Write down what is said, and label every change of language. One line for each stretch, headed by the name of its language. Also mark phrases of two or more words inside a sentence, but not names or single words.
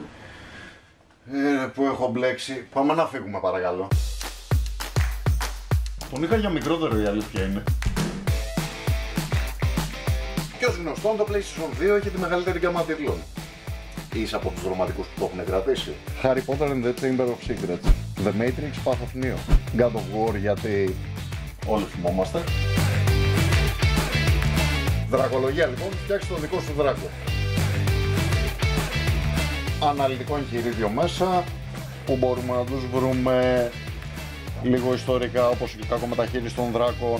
Greek: Που έχω μπλέξει. Πάμε να φύγουμε παρακαλώ. Τον είχα για μικρότερο, η αλήθεια είναι. Και ως γνωστόν, το PlayStation 2 έχει τη μεγαλύτερη γκάμα τίτλων. Είσαι από τους δραματικούς που το έχουν κρατήσει. Harry Potter and the Chamber of Secrets, The Matrix, Path of Neo, God of War, γιατί όλοι θυμόμαστε. Δρακολογία λοιπόν, φτιάξε τον δικό σου δράκο. Αναλυτικό εγχειρίδιο μέσα, που μπορούμε να τους βρούμε λίγο ιστορικά, όπως και κακό μεταχείριση των δράκων.